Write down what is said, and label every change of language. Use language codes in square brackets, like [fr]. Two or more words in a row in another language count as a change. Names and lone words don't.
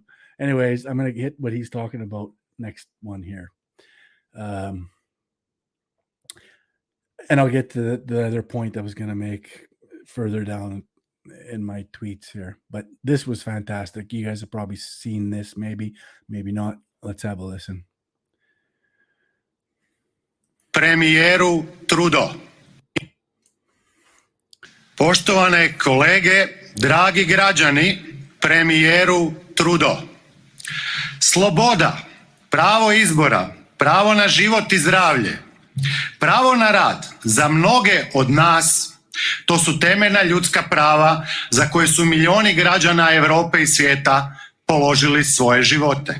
[en] Anyways, I'm going to hit what he's talking about next one here. And I'll get to the other point I was going to make further down in my tweets here. But this was fantastic. You guys have probably seen this, maybe not. Let's have a listen. [hr] Premijeru Trudeau. Poštovane kolege, dragi građani, premijeru Trudeau. Sloboda, pravo izbora, pravo na život i zdravlje, pravo na rad za mnoge od nas, to su temeljna ljudska prava za koje su milioni građana Europe i svijeta položili svoje živote.